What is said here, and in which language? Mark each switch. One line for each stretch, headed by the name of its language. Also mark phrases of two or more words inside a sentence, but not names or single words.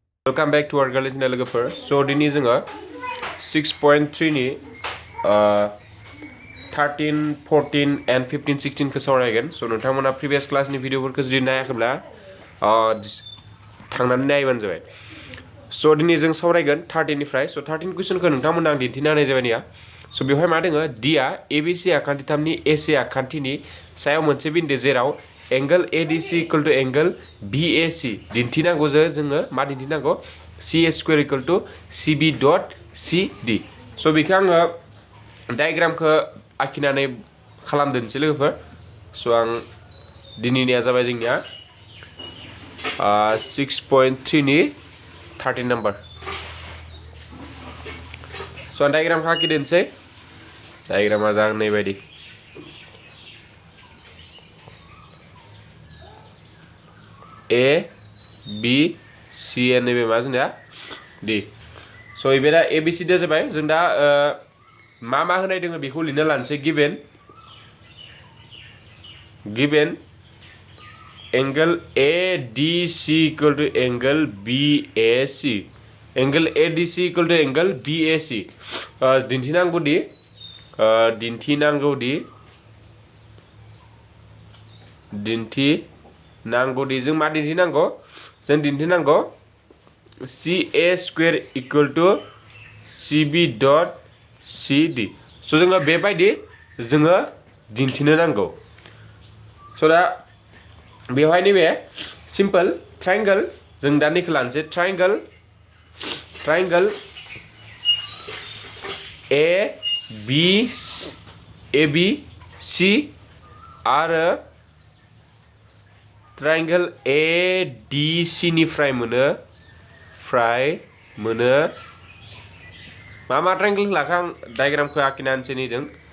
English: Welcome back to our Girls in Logofer.
Bodo: So दिनै जोङो 6.3 नि 13, 14 and 15, 16 खौ सावरायगोन. So नोंथांमोना previous class नि भिडिअफोरखौ जुदि नायाखैब्ला थांनानै नायबानो जाबाय. So दिनै जों सावरायगोन 13 निफ्राय. So 13 कुइसनखौ नोंथांमोना आं दिन्थिना होनाय जाबाय निया. So बेवहाय मा दोङो D आ ABC आखान्थिथामनि AC आखान्थिनि सायाव मोनसे बिन्दो जेराव
English: angle ADC equal to angle BAC
Bodo: दिन्थिनांगौ जोङो मा दिन्थिनांगौ
English: CA square equal to CB dot CD.
Bodo: So बेखौ आङो डायग्रामखौ आखिनानै खालामदोंसै लोगोफोर. So आं दिनैनिया जाबाय जोंनिया 6.3 नि 13 नम्बर. So आं डायग्रामखौ आखिदोंसै. डायग्रामा जानाय बायदि A B C नैबे मा जोंना D. So इबे दा ABC दे जाबाय जों दा मा होनाय दोङो बेखौ लिरना लानोसै.
English: given angle ADC equal to angle BAC. angle ADC equal to angle BAC
Bodo: दिन्थिनांगौदि जों मा दिन्थिनांगौ जों दिन्थिनांगौ
English: CA square equal to CB dot CD.
Bodo: So जोङो बेबायदि जोङो दिन्थिनो नांगौ. So दा बेवहाय नैबे
English: simple triangle
Bodo: जों दा नैखौ लानोसै.
English: triangle ABC
Bodo: आरो
English: triangle ADC
Bodo: निफ्राय मोनो मा ट्रायंगल लाखा आं डायग्रामखौ आखिना होनसै नैदों.